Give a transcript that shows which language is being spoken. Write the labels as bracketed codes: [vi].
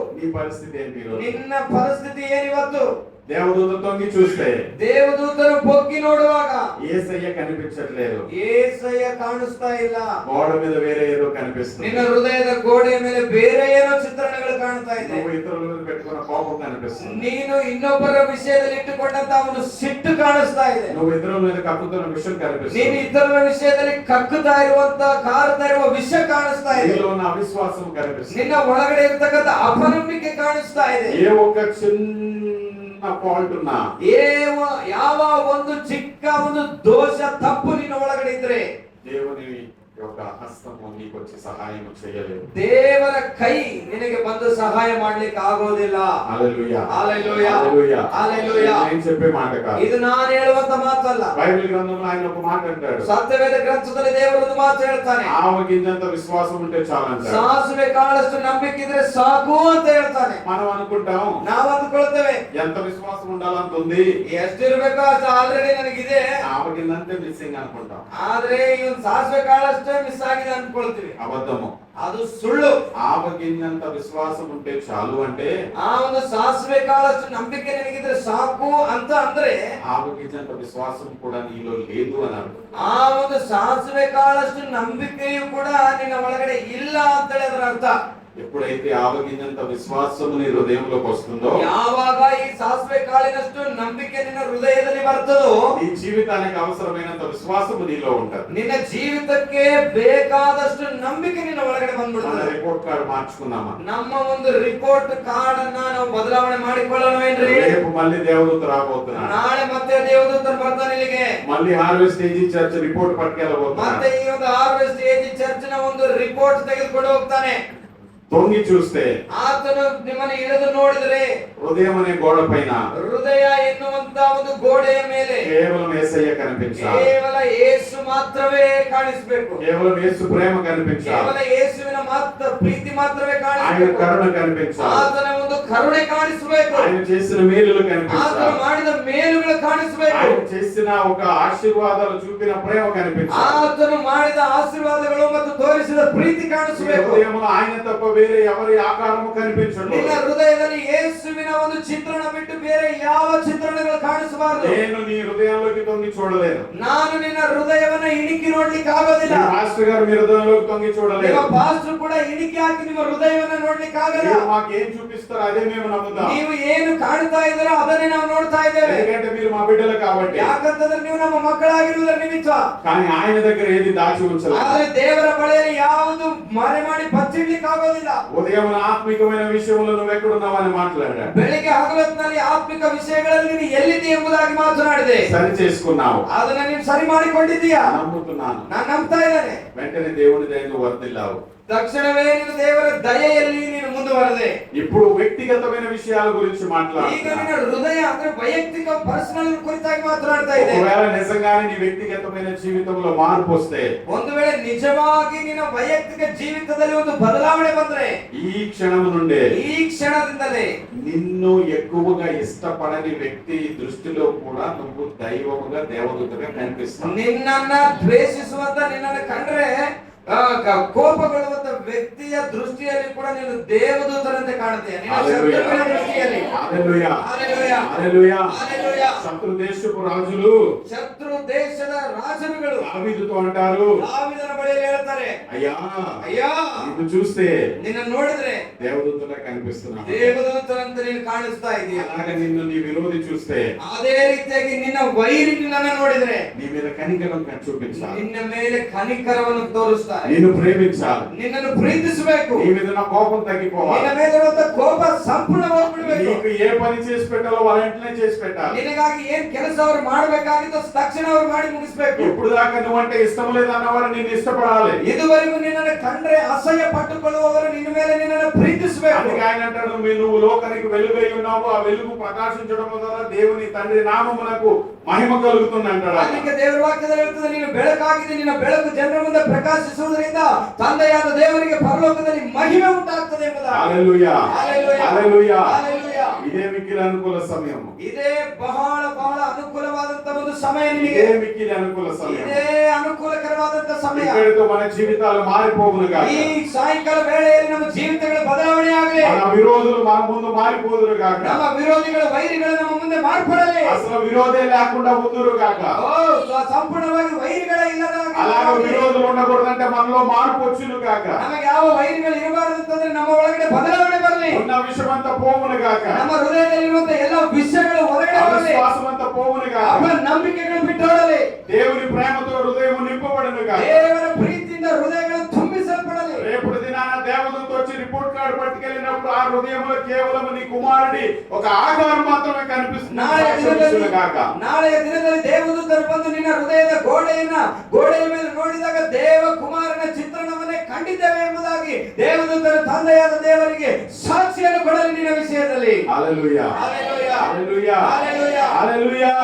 [te] నీ పరిస్థితి ఏంటి ఈరోజు? [kn] ನಿನ್ನ ಪರಿಸ್ಥಿತಿ ಏನಿವತ್ತು? [te] దేవదూత తొంగి చూస్తే [kn] ದೇವದೂತರು ಬೊಗ್ಗಿ ನೋಡುವಾಗ [te] యేసయ్య కనిపించట్లేదు. [kn] ಯೇಸಯ್ಯ ಕಾಣಿಸ್ತಾ ಇಲ್ಲ. [te] గోడ మీద వేరే ఏదో కనిపిస్తుంది. [kn] ನಿನ್ನ ಹೃದಯದ ಗೋಡೆಯ ಮೇಲೆ ಬೇರೆ ಏನೋ ಚಿತ್ರಣಗಳು ಕಾಣ್ತಾ ಇದೆ. [te] నువ్వు ఇతరుల మీద పెట్టుకున్న కోపం కనిపిస్తుంది. [kn] ನೀನು ಇನ್ನೊಬ್ಬರ ವಿಷಯದಲ್ಲಿ ಇಟ್ಟುಕೊಂಡಂತ ಒಂದು ಸಿಟ್ಟು ಕಾಣಿಸ್ತಾ ಇದೆ. [te] నువ్వు ఇతరుల మీద కక్కుతున్న విషయం [kn] ನೀನು [te] కనిపిస్తుంది. [kn] ಇತರರ ವಿಷಯದಲ್ಲಿ ಕಕ್ಕುತ್ತಾ ಇರುವಂತ ಕಾರುತ್ತಾ ಇರುವ ವಿಷಯ ಕಾಣಿಸ್ತಾ ಇದೆ. [te] నీలో ఉన్న అవిశ్వాసం కనిపిస్తుంది. [kn] ನಿನ್ನ ಒಳಗಡೆ ಇರ್ತಕ್ಕಂಥ ಅಪನಂಬಿಕೆ ಕಾಣಿಸ್ತಾ ಇದೆ. [te] ఏ ఒక్క చిన్న ఫాల్ట్ ఉన్నా, [kn] ಯಾವ ಒಂದು ಚಿಕ್ಕ ಒಂದು ದೋಷ ತಪ್ಪು ನಿನ್ನ ಒಳಗಡೆ ಇದ್ರೆ [te] దేవుని యొక్క హస్తము నీకు వచ్చి సహాయం చేయలేదు. [kn] ದೇವರ ಕೈ ನಿನಗೆ ಬಂದು ಸಹಾಯ ಮಾಡ್ಲಿಕ್ಕೆ ಆಗೋದಿಲ್ಲ. [te] హల్లెలూయా హల్లెలూయా హల్లెలూయా హల్లెలూయా. నేను చెప్పే మాట కాదు. [kn] ಇದು ನಾನು ಹೇಳುವಂತ ಮಾತಲ್ಲ. [te] బైబిల్ గ్రంథంలో ఆయన ఒక మాట అంటాడు. [kn] ಸತ್ಯವೇದ ಗ್ರಂಥದಲ್ಲಿ ದೇವರು ಒಂದು ಮಾತು ಹೇಳ್ತಾನೆ. [te] ఆవగింజంత విశ్వాసం ఉంటే చాలు అంటాడు. [kn] ಸಾಸಿವೆ ಕಾಳಷ್ಟು ನಂಬಿಕೆ ಇದ್ರೆ ಸಾಕು ಅಂತ ಹೇಳ್ತಾನೆ. [te] మనం అనుకుంటాం [kn] ನಾವು ಅಂದುಕೊಳ್ತೇವೆ [te] ఎంత విశ్వాసం ఉండాలంత ఉంది, [kn] ಎಷ್ಟಿರ್ಬೇಕೋ ಅಷ್ಟು ಆಲ್ರೆಡಿ ನನಗಿದೆ. [te] ఆవగింజంతే మిస్సింగ్ అనుకుంటాం. [kn] ಆದ್ರೆ ಇವನ್ ಸಾಸಿವೆ ಕಾಳಷ್ಟು ಅಷ್ಟೇ ಮಿಸ್ ಆಗಿದೆ ಅನ್ಕೊಳ್ತೀವಿ. [te] అబద్ధము. [kn] ಅದು ಸುಳ್ಳು. [te] ఆవగింజంత విశ్వాసం ఉంటే చాలు అంటే [kn] ಆ ಒಂದು ಸಾಸಿವೆ ಕಾಳಷ್ಟು ನಂಬಿಕೆ ನಿನಗಿದ್ರೆ ಸಾಕು ಅಂತ ಅಂದ್ರೆ [te] ఆవగింజంత విశ్వాసం కూడా నీలో లేదు అని అర్థం. [kn] ಆ ಒಂದು ಸಾಸಿವೆ ಕಾಳಷ್ಟು ನಂಬಿಕೆಯು ಕೂಡ ನಿನ್ನ ಒಳಗಡೆ ಇಲ್ಲ ಅಂತೇಳಿ ಅದರ ಅರ್ಥ. [te] ఎప్పుడైతే ఆవగింజంత విశ్వాసము నీ హృదయంలోకి వస్తుందో, [kn] ಯಾವಾಗ ಈ ಸಾಸಿವೆ ಕಾಳಿನಷ್ಟು ನಂಬಿಕೆ ನಿನ್ನ ಹೃದಯದಲ್ಲಿ ಬರ್ತದೋ, [te] ఈ జీవితానికి అవసరమైనంత విశ్వాసము నీలో ఉంటది. [kn] ನಿನ್ನ ಜೀವಿತಕ್ಕೆ ಬೇಕಾದಷ್ಟು ನಂಬಿಕೆ ನಿನ್ನ ಒಳಗಡೆ [te] మన [kn] ಬಂದ್ಬಿಡ್ತದೆ. [te] Report card మార్చుకున్నామా? [kn] ನಮ್ಮ ಒಂದು ರಿಪೋರ್ಟ್ ಕಾರ್ಡ್ ಅನ್ನ ನಾವು ಬದಲಾವಣೆ ಮಾಡಿಕೊಳ್ಳೋಣವೇನ್ರಿ? [te] రేపు మళ్ళీ దేవదూత రాబోతున్నాడు. [kn] ನಾಳೆ ಮತ್ತೆ ದೇವದೂತರು ಬರ್ತಾನೆ ಇಲ್ಲಿಗೆ. [te] మళ్ళీ హార్వెస్ట్ ఏజీ చర్చ్ రిపోర్ట్ పట్టుకెళ్ళబోతున్నాడు. [kn] ಮತ್ತೆ ಈ ಒಂದು ಹಾರ್ವೆಸ್ಟ್ ಏಜ್ ಚರ್ಚ್ನ ಒಂದು ರಿಪೋರ್ಟ್ ತೆಗೆದುಕೊಂಡು ಹೋಗ್ತಾನೆ. [te] తొంగి చూస్తే [kn] ಆತನು ನಿಮ್ಮನ್ನು ಇಳಿದು ನೋಡಿದರೆ [te] హృదయం అనే గోడ పైన [kn] ಹೃದಯ ಎನ್ನುವಂತ ಒಂದು ಗೋಡೆಯ ಮೇಲೆ [te] కేవలం యేసయ్య కనిపించాలి. [kn] ಕೇವಲ ಯೇಸು ಮಾತ್ರವೇ ಕಾಣಿಸಬೇಕು. [te] కేవలం యేసు ప్రేమ కనిపించాలి. [kn] ಕೇವಲ ಯೇಸುವಿನ ಮಾತ್ರ ಪ್ರೀತಿ ಮಾತ್ರವೇ [te] ఆయన [kn] ಕಾಣಿಸಬೇಕು. [te] కరుణ కనిపించాలి. [kn] ಆತನ ಒಂದು ಕರುಣೆ ಕಾಣಿಸಬೇಕು. [te] ఆయన చేసిన మేలులు [kn] ಆತನು [te] కనిపించాలి. [kn] ಮಾಡಿದ ಮೇಲುಗಳು ಕಾಣಿಸಬೇಕು. [te] ఆయన చేసిన ఒక ఆశీర్వాదాలు చూపిన ప్రేమ కనిపించాలి. [kn] ಆತನು ಮಾಡಿದ ಆಶೀರ್ವಾದಗಳು ಮತ್ತು ತೋರಿಸಿದ ಪ್ರೀತಿ ಕಾಣಿಸಬೇಕು. [te] హృదయంలో ఆయన తప్ప వేరే ఎవరి ఆకారము కనిపించదు. [kn] ನಿನ್ನ ಹೃದಯದಲ್ಲಿ ಯೇಸುವಿನ ಒಂದು ಚಿತ್ರಣ ಬಿಟ್ಟು ಬೇರೆ ಯಾವ ಚಿತ್ರಣಗಳು ಕಾಣಿಸಬಾರದು. [te] నేను నీ హృదయంలోకి తొంగి చూడలేను. [kn] ನಾನು ನಿನ್ನ ಹೃದಯವನ್ನ ಇಣಿಕಿ ನೋಡ್ಲಿಕ್ಕೆ ಆಗೋದಿಲ್ಲ. [te] మాస్టర్ గారు మీ హృదయంలోకి తొంగి [kn] ನಿಮ್ಮ [te] చూడలేరు. [kn] ಪಾಸ್ಟರ್ ಕೂಡ ಇಣಿಕಿ ಹಾಕಿ ನಿಮ್ಮ ಹೃದಯವನ್ನ ನೋಡ್ಲಿಕ್ಕೆ ಆಗಲ್ಲ. [te] మీరు మాకేం చూపిస్తారో అదే మేము నమ్ముతాం. [kn] ನೀವು ಏನು ಕಾಣ್ತಾ ಇದ್ದೀರೋ ಅದನ್ನೇ ನಾವು ನೋಡ್ತಾ ಇದ್ದೇವೆ. [te] ఎందుకంటే మీరు మా బిడ్డలు కాబట్టి. [kn] ಯಾಕಂತಂದ್ರೆ ನೀವು ನಮ್ಮ ಮಕ್ಕಳಾಗಿರುವುದರ ನಿಮಿತ್ತ. [te] కానీ ఆయన దగ్గర ఏది దాచి ఉంచలేదు. [kn] ಆದ್ರೆ ದೇವರ ಬಳಿಯಲ್ಲಿ ಯಾವುದು ಮರೆ ಮಾಡಿ ಬಚ್ಚಿಡ್ಲಿಕ್ಕೆ ಆಗೋದಿಲ್ಲ. [te] ఉదయం ఆత్మికమైన విషయంలో నువ్వు ఎక్కడున్నావని మాట్లాడాడు. [kn] ಬೆಳಿಗ್ಗೆ ಹಗಲೊತ್ತಿನಲ್ಲಿ ಆತ್ಮಿಕ ವಿಷಯಗಳಲ್ಲಿ ನೀನು ಎಲ್ಲಿದೆ ಎಂಬುದಾಗಿ ಮಾತನಾಡಿದೆ. [te] సరి చేసుకున్నావు. [kn] ಅದನ್ನ ನೀನು ಸರಿ ಮಾಡಿಕೊಂಡಿದ್ದೀಯಾ? [te] నమ్ముతున్నాను. [kn] ನಾನು ನಂಬ್ತಾ ಇದ್ದೇನೆ. [te] వెంటనే దేవుని దయను వర్ధిల్లావు. [kn] ತಕ್ಷಣವೇ ನೀನು ದೇವರ ದಯೆಯಲ್ಲಿ ನೀನು ಮುಂದುವರೆದೆ. [te] ఇప్పుడు వ్యక్తిగతమైన విషయాల గురించి [kn] ಈಗ [te] మాట్లాడుతున్నా. [kn] ನಿನ್ನ ಹೃದಯ ಅಂದ್ರೆ ವೈಯಕ್ತಿಕ ಪರ್ಸನಲ್ ಕುರಿತಾಗಿ ಮಾತನಾಡ್ತಾ ಇದೆ. [te] ఒకవేళ నిజంగానే నీ వ్యక్తిగతమైన జీవితంలో మార్పు వస్తే, [kn] ಒಂದು ವೇಳೆ ನಿಜವಾಗಿ ನಿನ್ನ ವೈಯಕ್ತಿಕ ಜೀವಿತದಲ್ಲಿ ಒಂದು ಬದಲಾವಣೆ ಬಂದ್ರೆ [te] ఈ క్షణం నుండే [kn] ಈ ಕ್ಷಣದಿಂದಲೇ [te] నిన్ను ఎక్కువగా ఇష్టపడని వ్యక్తి దృష్టిలో కూడా నువ్వు దైవముగా దేవదూతగా కనిపిస్తావు. [kn] ನಿನ್ನನ್ನ ದ್ವೇಷಿಸುವಂತ ನಿನ್ನನ್ನು ಕಂಡ್ರೆ ಕೋಪಗೊಳ್ಳುವಂತ ವ್ಯಕ್ತಿಯ ದೃಷ್ಟಿಯಲ್ಲಿ ಕೂಡ ನೀನು ದೇವದೂತರಂತೆ ಕಾಣುತ್ತೀಯ. ನಿನ್ನ ಶತ್ರುಗಳ ದೃಷ್ಟಿಯಲ್ಲಿ. [te] హల్లెలూయా. [kn] ಹಲ್ಲೆಲೂಯಾ. [te] హల్లెలూయా. [kn] ಹಲ್ಲೆಲೂಯಾ. [te] శత్రు దేశపు రాజులు [kn] ಶತ್ರು ದೇಶದ ರಾಜರುಗಳು [te] దావీదుతో అంటారు, [kn] ದಾವೀದನ ಬಳಿಯಲ್ಲಿ ಹೇಳ್ತಾರೆ, [te] అయ్యా [kn] ಅಯ್ಯಾ [te] నిన్ను చూస్తే [kn] ನಿನ್ನ ನೋಡಿದ್ರೆ [te] దేవదూతగా కనిపిస్తున్నావు. [kn] ದೇವದೂತರಂತೆ ನೀನು ಕಾಣಿಸ್ತಾ ಇದೀಯ. [te] అలాగే నిన్ను నీ విరోధి చూస్తే [kn] ಅದೇ ರೀತಿಯಾಗಿ ನಿನ್ನ ವೈರಿ ನಿನ್ನನ್ನು ನೋಡಿದ್ರೆ [te] నీ మీద కనికరం చూపించాలి. [kn] ನಿನ್ನ ಮೇಲೆ ಕನಿಕರವನ್ನು ತೋರಿಸ್ತಾರೆ. [te] నిన్ను ప్రేమించాలి. [kn] ನಿನ್ನನ್ನು ಪ್ರೀತಿಸಬೇಕು. [te] నీ మీద ఉన్న కోపం తగ్గిపోవాలి. [kn] ನಿನ್ನ ಮೇಲಿರುವಂತ ಕೋಪ ಸಂಪೂರ್ಣವಾಗಿ ಬಿಡಬೇಕು. [te] నీకు ఏ పని చేసి పెట్టాలో వాళ్ళ వెంటనే చేసి పెట్టాలి. [kn] ನಿನಗಾಗಿ ಏನ್ ಕೆಲಸ ಅವರು ಮಾಡಬೇಕಾಗಿತ್ತು ತಕ್ಷಣ ಅವರು ಮಾಡಿ ಮುಗಿಸಬೇಕು. [te] ఇప్పుడు దాకా నువ్వంటే ఇష్టం లేదన్నవారు నిన్ను ఇష్టపడాలి. [kn] ಇದುವರೆಗೂ ನಿನ್ನನ್ನು ಕಂಡ್ರೆ ಅಸಹ್ಯ ಪಟ್ಟುಕೊಳ್ಳುವವರು ನಿನ್ನ ಮೇಲೆ ನಿನ್ನನ್ನು ಪ್ರೀತಿಸಬೇಕು. [te] అందుకే ఆయన అంటాడు, నువ్వు లోకానికి వెలుగై ఉన్నావు, ఆ వెలుగు ప్రకాశించడం ద్వారా దేవుని తండ్రి నామమునకు మహిమ కలుగుతుంది అంటాడు. [kn] ಅದಕ್ಕೆ ದೇವರ ವಾಕ್ಯದಲ್ಲಿ ಹೇಳ್ತದೆ, ನೀನು ಬೆಳಕಾಗಿದೆ, ನಿನ್ನ ಬೆಳಕು ಜನರ ಮುಂದೆ ಪ್ರಕಾಶಿಸುವುದರಿಂದ ತಂದೆಯಾದ ದೇವರಿಗೆ ಪರಲೋಕದಲ್ಲಿ ಮಹಿಮೆ ಉಂಟಾಗ್ತದೆ ಎಂಬುದಾಗಿ. [te] హల్లెలూయా. హల్లెలూయా. హల్లెలూయా. హల్లెలూయా. ఇదే మిక్కిలి అనుకూల సమయం. [kn] ಇದೇ ಬಹಳ ಬಹಳ ಅನುಕೂಲವಾದಂತ ಒಂದು ಸಮಯ ನಿನಗೆ. [te] ఇదే మిక్కిలి అనుకూల సమయం. [kn] ಇದೇ ಅನುಕೂಲಕರವಾದಂತ ಸಮಯ. [te] ఇక్కడితో మన జీవితాలు మారిపోవును గాక. [kn] ಈ ಸಾಯಂಕಾಲ ವೇಳೆಯಲ್ಲಿ ನಮ್ಮ ಜೀವಿತಗಳ ಬದಲಾವಣೆ ಆಗಲಿ. [te] మన విరోధులు మన ముందు మారిపోదురు గాక. [kn] ನಮ್ಮ ವಿರೋಧಿಗಳ ವೈರಿಗಳು ನಮ್ಮ ಮುಂದೆ ಮಾರ್ಪಡಲಿ. [te] అసలు విరోధే లేకుండా ఉందురు గాక. [kn] ಸಂಪೂರ್ಣವಾಗಿ ವೈರಿಗಳೇ ಇಲ್ಲದ [te] అలాగే విరోధులు ఉండకూడదంటే మనలో మార్పు వచ్చును గాక. [kn] ನಮಗೆ ಯಾವ ವೈರಿಗಳು ಇರಬಾರದು ಅಂತಂದ್ರೆ ನಮ್ಮ ಒಳಗಡೆ ಬದಲಾವಣೆ ಬರಲಿ. [te] ఉన్న విషమంతా పోవును గాక. [kn] ನಮ್ಮ ಹೃದಯದಲ್ಲಿರುವಂತ ಎಲ್ಲ ವಿಷಯಗಳು ಹೊರಗಡೆ ಬರಲಿ. [te] విశ్వాసమంతా పోవును గాక. [kn] ನಂಬಿಕೆಗಳು ಬಿಟ್ಟೋಡಲಿ. [te] దేవుని ప్రేమతో హృదయం నింపబడును గాక. [kn] ದೇವರ ಪ್ರೀತಿಯಿಂದ ಹೃದಯಗಳು ತುಂಬಿಸಲ್ಪಡಲಿ. [te] రేపటి దినాన దేవదూత వచ్చి రిపోర్ట్ కార్డు పట్టుకెళ్ళినప్పుడు ఆ హృదయంలో కేవలం నీ కుమారుడి ఒక ఆకారం మాత్రమే కనిపిస్తుంది. [kn] ನಾಳೆಯ ದಿನದಲ್ಲಿ ದೇವದೂತರು ಬಂದು ನಿನ್ನ ಹೃದಯದ ಗೋಡೆಯ ಮೇಲೆ ನೋಡಿದಾಗ ದೇವ ಕುಮಾರನ ಚಿತ್ರಣವನ್ನೇ ಕಂಡಿದ್ದೇವೆ ಎಂಬುದಾಗಿ ದೇವದೂತರು ತಂದೆಯಾದ ದೇವರಿಗೆ ಸಾಕ್ಷಿಯನ್ನು ಕೊಡಲಿ ನಿನ್ನ ವಿಷಯದಲ್ಲಿ. [te] హల్లెలూయా. హల్లెలూయా. హల్లెలూయా. హల్లెలూయా. హల్లెలూయా.